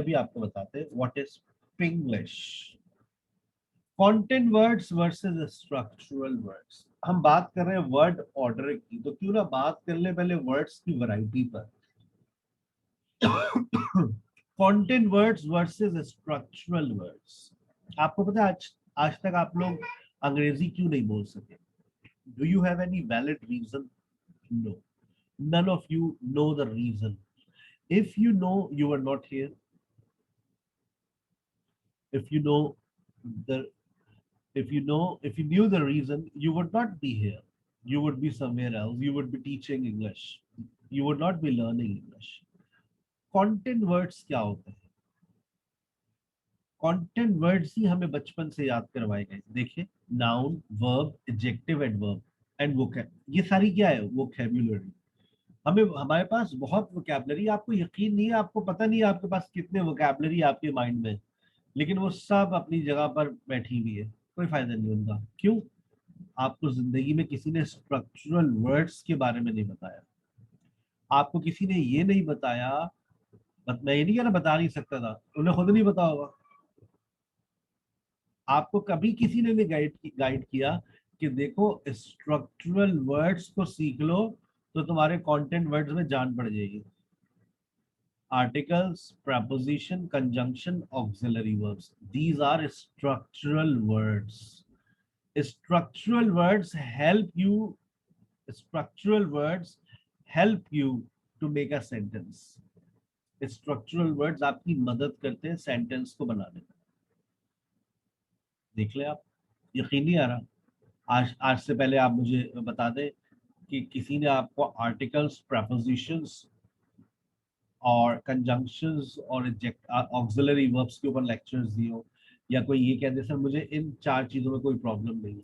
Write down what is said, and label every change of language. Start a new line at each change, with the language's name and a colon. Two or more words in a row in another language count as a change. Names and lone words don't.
Hindi: अभी आपको बताते हैं
English: what is Pinglish. Content words versus structural words.
Hindi: हम बात कर रहे हैं
English: word order
Hindi: की, तो क्यों ना बात कर ले पहले वर्ड्स की वैरायटी पर.
English: content words versus structural words.
Hindi: आपको पता है आज आज तक आप लोग अंग्रेजी क्यों नहीं बोल सके?
English: Do you have any valid reason? No. None of you know the reason. If you know, you were not here. If you know the if you knew the reason, you would not be here. You would be somewhere else. You would be teaching English. You would not be learning English. Content words
Hindi: क्या होते हैं?
English: Content words
Hindi: ही हमें बचपन से याद करवाए गए. देखिए,
English: noun, verb, adjective, adverb and vocab.
Hindi: ये सारी क्या है? Vocabulary. हमें हमारे पास बहुत वोकैबलरी. आपको यकीन नहीं है, आपको पता नहीं है आपके पास कितने वोकैबलरी आपके माइंड में, लेकिन वो सब अपनी जगह पर बैठी हुई है. कोई फायदा नहीं उनका. क्यों? आपको जिंदगी में किसी ने
English: structural words
Hindi: के बारे में नहीं बताया. आपको किसी ने ये नहीं बताया. मैं ये नहीं कह रहा बता नहीं सकता था, उन्हें खुद नहीं पता होगा. आपको कभी किसी ने नहीं गाइड किया कि देखो
English: structural words
Hindi: को सीख लो तो तुम्हारे
English: content words
Hindi: में जान पड़ जाएगी.
English: Articles, preposition, conjunction, auxiliary verbs. These are structural words. Structural words help you. Structural words help you to make a sentence. Structural words
Hindi: आपकी मदद करते हैं सेंटेंस को बनाने में. देख ले आप. यकीन नहीं आ रहा? आज आज से पहले आप मुझे बता दें कि किसी ने आपको
English: articles, prepositions
Hindi: और कंजंक्शंस और
English: auxiliary verbs
Hindi: के ऊपर लेक्चर्स दिए हो, या कोई ये कहते सर मुझे इन चार चीजों में कोई प्रॉब्लम नहीं है.